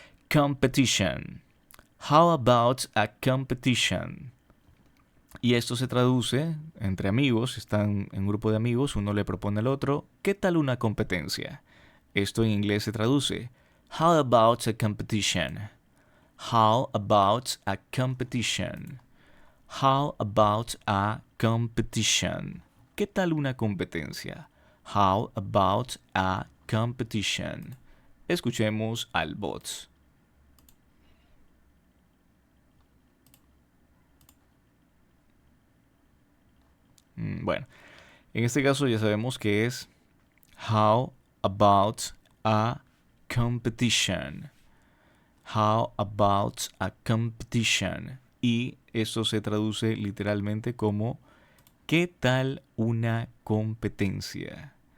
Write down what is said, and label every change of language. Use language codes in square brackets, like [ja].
[en] Competition. How about a competition? [es] Y esto se traduce entre amigos, están en un grupo de amigos, uno le propone al otro, ¿qué tal una competencia? Esto en inglés se traduce, [en] how about a competition? How about a competition? How about a competition? [es] ¿Qué tal una competencia? [en] How about a competition? [es] Escuchemos al bot. Bueno, en este caso ya sabemos que es [en] how about a competition. How about a competition? [es] Y eso se traduce literalmente como ¿qué tal una competencia?